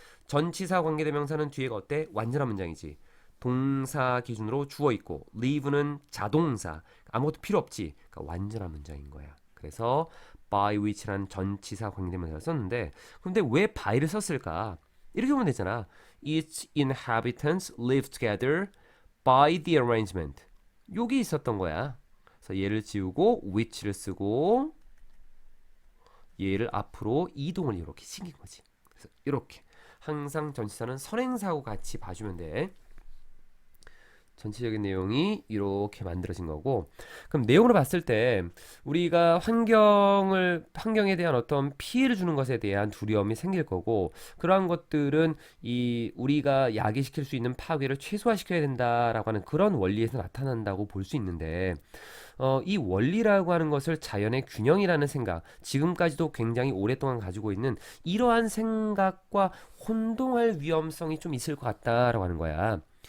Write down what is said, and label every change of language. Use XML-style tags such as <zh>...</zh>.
<ko>전치사 관계대명사는 뒤에가 어때? 완전한 문장이지. 동사 기준으로 주어 있고 live는 자동사, 아무것도 필요 없지. 그러니까 완전한 문장인 거야. 그래서 by which라는 전치사 관계대명사를 썼는데, 근데 왜 by를 썼을까? 이렇게 보면 되잖아.</ko> <en>Its inhabitants live together by the arrangement.</en> <ko>여기 있었던 거야. 그래서 얘를 지우고 which를 쓰고 얘를 앞으로 이동을 이렇게 시킨 거지. 그래서 이렇게 항상 전치사는 선행사하고 같이 봐주면 돼. 전체적인 내용이 이렇게 만들어진 거고, 그럼 내용으로 봤을 때 우리가 환경에 대한 어떤 피해를 주는 것에 대한 두려움이 생길 거고, 그러한 것들은 이 우리가 야기시킬 수 있는 파괴를 최소화시켜야 된다라고 하는 그런 원리에서 나타난다고 볼 수 있는데, 이 원리라고 하는 것을 자연의 균형이라는 생각, 지금까지도 굉장히 오랫동안 가지고 있는 이러한 생각과 혼동할 위험성이 좀 있을 것 같다라고 하는 거야.</ko>